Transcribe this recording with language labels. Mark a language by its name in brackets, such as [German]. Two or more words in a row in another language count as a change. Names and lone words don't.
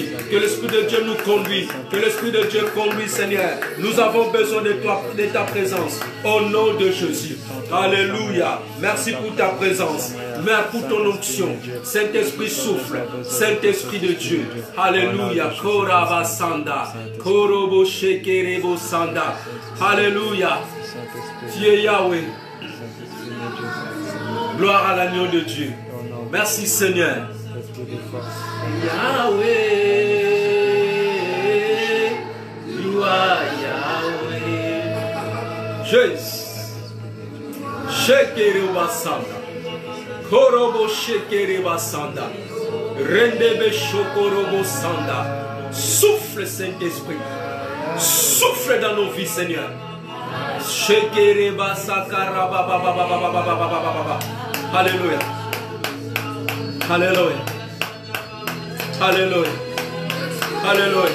[French] Que l'Esprit de Dieu nous conduise. Que l'Esprit de Dieu conduise, Seigneur. Nous avons besoin de toi, de ta présence. Au nom de Jésus. Alléluia. Merci pour ta présence. Merci pour ton onction. Saint-Esprit souffle. Saint-Esprit de Dieu. Alléluia. Korabasanda. Korobo shekerebo sanda. Alléluia. Tu es Yahweh. Gloire à l'agneau de Dieu. Merci Seigneur. Yahweh. [English] You are Yahweh. [French] Jésus. Shekereba sanda. Korobo shekereba sanda. Rendebe shokorobo sanda. Souffle Saint-Esprit. Souffle dans nos vies, Seigneur. Alléluia. Alléluia. Alléluia. Alléluia.